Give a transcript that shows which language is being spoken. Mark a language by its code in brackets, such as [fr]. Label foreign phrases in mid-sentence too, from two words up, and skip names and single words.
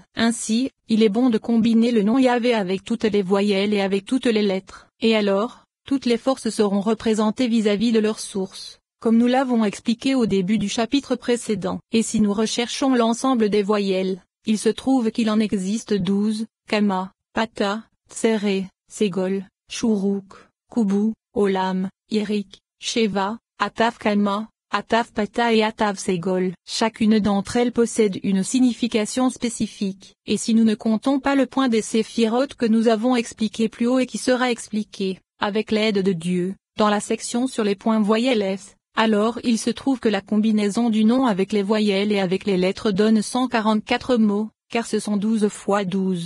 [fr] Ainsi, il est bon de combiner le nom Yahvé avec toutes les voyelles et avec toutes les lettres. Et alors, toutes les forces seront représentées vis-à-vis de leur source, comme nous l'avons expliqué au début du chapitre précédent. Et si nous recherchons l'ensemble des voyelles, il se trouve qu'il en existe 12, Kama, Pata, Tsere, Ségol, Shuruk, Kubu, Olam, Yerik, Sheva, Ataf Kama, Ataf Pata et Ataf Ségol. Chacune d'entre elles possède une signification spécifique. Et si nous ne comptons pas le point des séphirotes que nous avons expliqué plus haut et qui sera expliqué, avec l'aide de Dieu, dans la section sur les points voyelles S, alors il se trouve que la combinaison du nom avec les voyelles et avec les lettres donne 144 mots, car ce sont 12 fois 12.